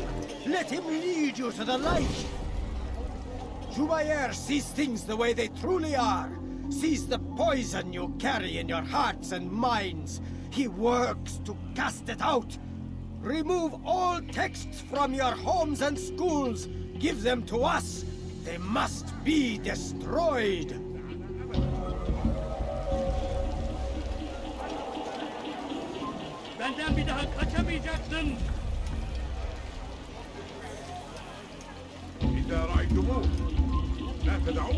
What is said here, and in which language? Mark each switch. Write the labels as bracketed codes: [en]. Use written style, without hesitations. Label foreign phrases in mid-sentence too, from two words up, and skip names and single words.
[en] Let him lead you to the light. Jubair sees things the way they truly are. Sees the poison you carry in your hearts and minds. He works to cast it out. Remove all texts from your homes and schools. Give them to us. They must be destroyed. [tr] Benden bir daha kaçamayacaksın. [ar] إذا رأيتموه لا تدعوه.